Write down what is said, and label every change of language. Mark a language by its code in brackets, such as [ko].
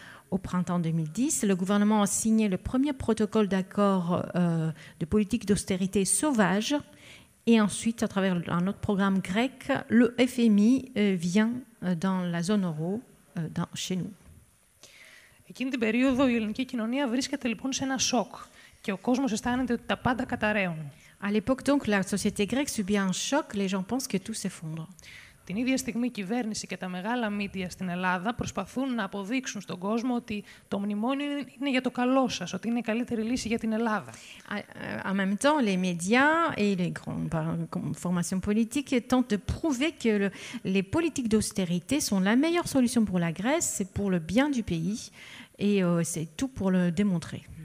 [fr] Au printemps 2010, le gouvernement a signé le premier protocole d'accord de politique d'austérité sauvage. Et ensuite, à travers un autre programme grec, le FMI vient dans la zone euro, chez nous. [el] Εκείνη την περίοδο η ελληνική κοινωνία βρίσκεται λοιπόν σε ένα σοκ και ο κόσμος αισθάνεται ότι τα πάντα καταραίουν. [fr] À l'époque, donc, la société grecque subit un choc, les gens pensent que tout s'effondre. [el] Την ίδια στιγμή η κυβέρνηση και τα μεγάλα μίντια στην Ελλάδα προσπαθούν να αποδείξουν στον κόσμο ότι το μνημόνιο είναι για το καλό σας, ότι είναι η καλύτερη λύση για την Ελλάδα. [fr] En même temps, les médias et les grandes formations politiques tentent de prouver que les politiques d'austérité sont la meilleure solution pour la Grèce, c'est pour le bien du pays, et c'est tout pour le démontrer.